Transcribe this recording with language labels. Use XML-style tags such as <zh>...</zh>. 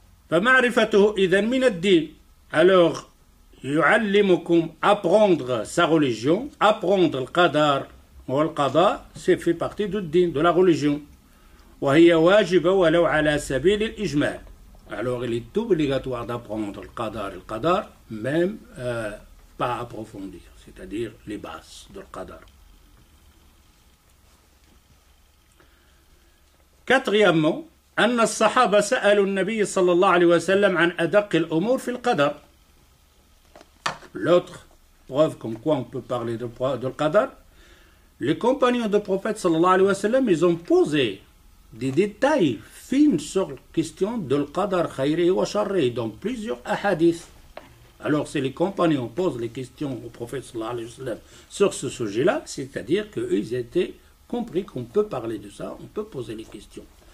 <ar>فمعرفته إذن من الدين.</ar> <fr>Alors,</fr> <ar>يعلمكم</ar> <fr>apprendre sa religion, apprendre</fr> <ar>القدر والقضاء,</ar> <fr>c'est fait partie du din, de la religion.</fr> <ar>وهي واجبة ولو على سبيل الإجمال.</ar> <fr>Alors, il est obligatoire d'apprendre le qadar, même pas approfondir, c'est-à-dire les bases de qadar. Quatrièmement,</fr> <ar>أن الصحابة سألوا النبي صلى الله عليه وسلم عن أدق الأمور في القدر.</ar> <fr>L'autre preuve comme quoi on peut parler de le qadar, les compagnons du prophète sallallahu alayhi wa sallam, ils ont posé des détails fins sur la question de le qadar khayri wa sharri dans plusieurs hadiths. Alors si les compagnons posent les questions au prophète sallallahu alayhi wa sallam sur ce sujet-là, c'est-à-dire qu'ils étaient compris qu'on peut parler de ça, on peut poser les questions.</fr>